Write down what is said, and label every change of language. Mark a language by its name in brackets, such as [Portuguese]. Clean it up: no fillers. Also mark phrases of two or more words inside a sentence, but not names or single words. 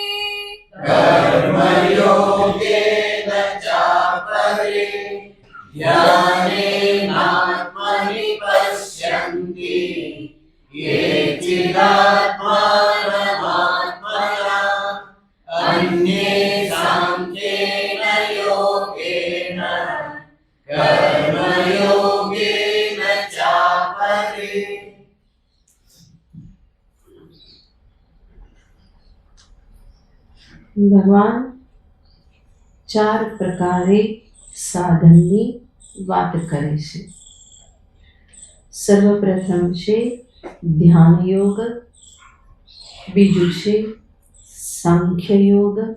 [Sanskrit] कर्मयोगेन चापरे ध्यानेनात्मनि पश्यन्ति केचिदात्मानमात्मना अन्ये साङ्ख्येन योगेन कर्मयोगेन चापरे. [Gujarati] ભગવાન 4 પ્રકારે સાધનની વાત કરે છે. સર્વપ્રથમ છે ધ્યાન યોગ, બીજું છે સાંખ્ય યોગ,